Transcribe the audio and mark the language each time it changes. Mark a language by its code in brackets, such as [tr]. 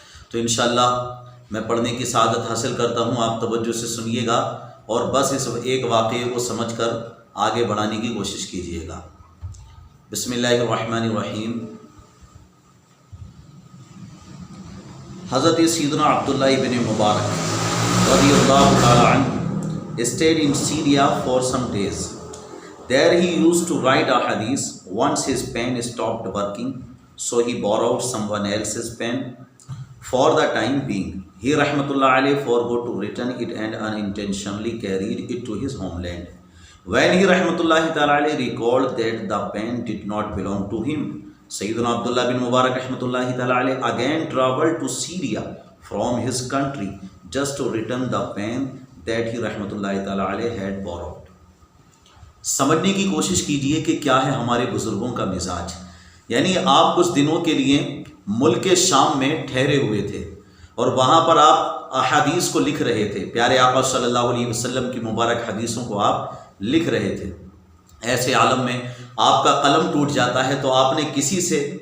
[ur] تو انشاءاللہ میں پڑھنے کی سعادت حاصل کرتا ہوں، آپ توجہ سے سنیے گا اور بس اس ایک واقعے کو سمجھ کر آگے بڑھانے کی کوشش کیجیے گا۔ بسم اللہ الرحمن الرحیم۔ حضرت سیدنا عبداللہ ابن مبارک رضی اللہ تعالی عنہ [en] stayed in Syria for some days. There he used to write a hadith. Once his pen stopped working, so he borrowed someone else's pen for the time being. He rahmatullah alayhi forgot to return it and unintentionally carried it to his homeland. When he rahmatullah ta'ala alayhi recalled that the pen did not belong to him, Sayyidina Abdullah bin Mubarak rahmatullah ta'ala alayhi again traveled to Syria from his country just to return the pen that he rahmatullah ta'ala alayhi had borrowed. [ur] سمجھنے کی کوشش کیجئے کہ کیا ہے ہمارے بزرگوں کا مزاج۔ یعنی آپ کچھ دنوں کے لیے ملک شام میں ٹھہرے ہوئے تھے اور وہاں پر آپ احادیث کو لکھ رہے تھے، پیارے آقا صلی اللہ علیہ وسلم کی مبارک حدیثوں کو آپ لکھ رہے تھے۔ ایسے عالم میں آپ کا قلم ٹوٹ جاتا ہے تو آپ نے کسی سے